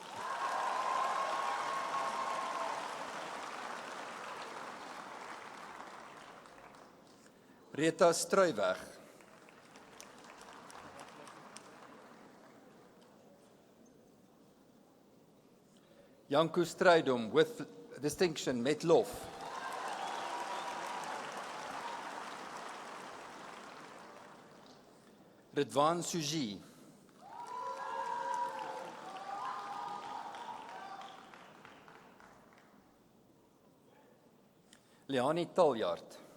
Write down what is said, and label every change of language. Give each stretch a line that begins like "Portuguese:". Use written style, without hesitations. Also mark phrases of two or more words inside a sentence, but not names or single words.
English: Rita Struiweg. Janku Strydom with distinction,
Afrikaans: met lof. Ridwan Suji. Leani Taljard.